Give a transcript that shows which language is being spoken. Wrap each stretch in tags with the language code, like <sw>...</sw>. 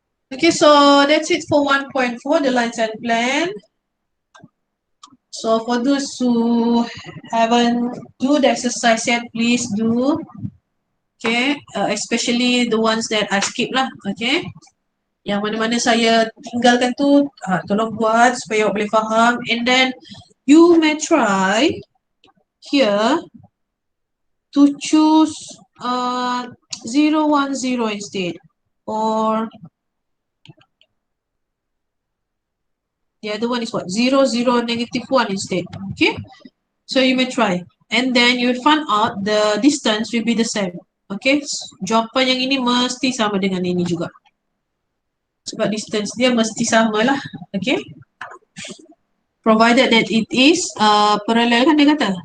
<en>Okay, so that's it for 1.4, the lines and plan. So for those who haven't do the exercise yet, please do. Okay, especially the ones that I skip lah.</en> <ms>Okay, yang mana-mana saya tinggalkan tu, tolong buat supaya awak boleh faham.</ms> <en>And then you may try here to choose 010 instead, or the other one is what? 0, 0, -1 instead. Okay, so you may try. And then you will find out the distance will be the same.</en> <ms>Okay, jawapan yang ini mesti sama dengan ini juga. Sebab distance dia mesti sama lah. Okay.</ms> <en>Provided that it is parallel</en> <ms>kan dia kata?</ms>